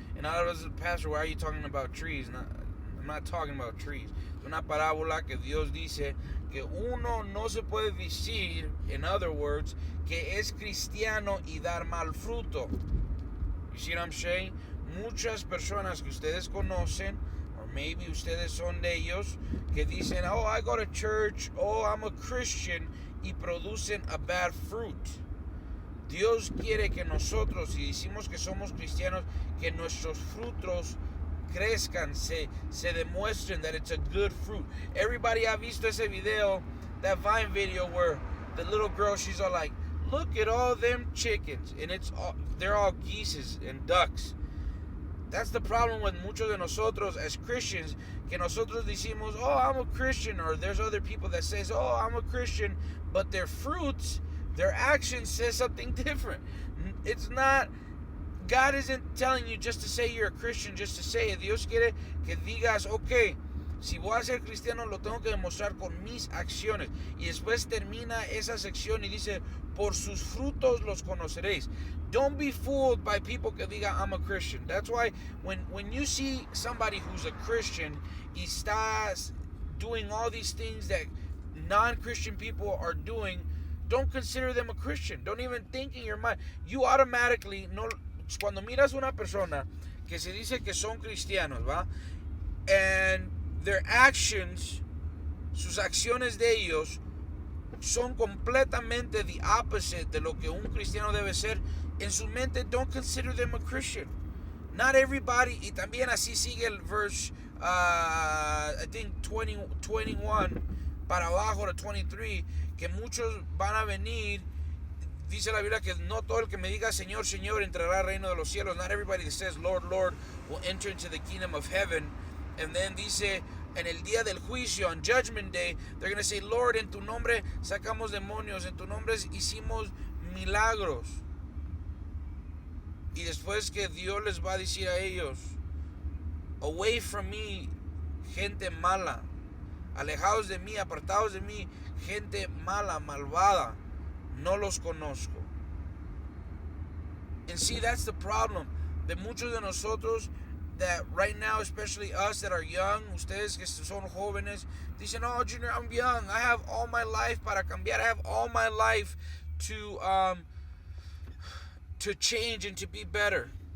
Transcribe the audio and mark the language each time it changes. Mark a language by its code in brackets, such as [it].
[en] And I was, Pastor, why are you talking about trees? I'm not talking about trees. [es] Es una parábola que Dios dice que uno no se puede decir, [en] in other words, [es] que es cristiano y dar mal fruto. [en] You see what I'm saying? [es] Muchas personas que ustedes conocen, [en] or maybe [es] ustedes son de ellos, que dicen, [en] oh, I go to church, oh, I'm a Christian, [es] y producen [en] a bad fruit. [es] Dios quiere que nosotros, si decimos que somos cristianos, que nuestros frutos crezcan, se demuestren [en] that it's a good fruit. Everybody [es] ha visto ese video, [en] that Vine video where the little girl, she's all like, look at all them chickens, and they're all geese and ducks. That's the problem with [es] muchos de nosotros [en] as Christians, [es] que nosotros decimos, [en] oh, I'm a Christian, or there's other people that says, oh, I'm a Christian, but their fruits, their actions says something different. It's not, God isn't telling you just to say you're a Christian, just to say it. [es] Dios quiere que digas, okay, si voy a ser cristiano, lo tengo que demostrar con mis acciones. Y después termina esa sección y dice, por sus frutos los conoceréis. [en] Don't be fooled by people [es] que diga, [en] I'm a Christian. That's why when you see somebody who's a Christian [es] y estás [en] doing all these things that non-Christian people are doing, don't consider them a Christian. Don't even think in your mind. You automatically, [es] no, cuando miras una persona que se dice que son cristianos, ¿va? [en] And their actions, [es] sus acciones de ellos, son completamente [en] the opposite [es] de lo que un cristiano debe ser. En su mente, [en] don't consider them a Christian. Not everybody, [es] y también así sigue el verse, [en] I think [es] 21 para abajo de 23, que muchos van a venir. Dice la Biblia que no todo el que me diga Señor, Señor entrará al reino de los cielos. [en] Not everybody that says Lord, Lord will enter into the kingdom of heaven. And then [es] dice, en el día del juicio, [en] on Judgment Day, they're going to say, Lord, [es] en tu nombre sacamos demonios, en tu nombre hicimos milagros. Y después que Dios les va a decir a ellos, [en] away from me, [es] gente mala. Alejados de mí, apartados de mí, gente mala, malvada. No los conozco. [en] And see, that's the problem. [es] De muchos de nosotros, [en] that right now, especially us that are young, [es] ustedes que son jóvenes, dicen, [en] oh, Junior, I'm young. I have all my life [es] para cambiar. [en] I have all my life to change and to be better.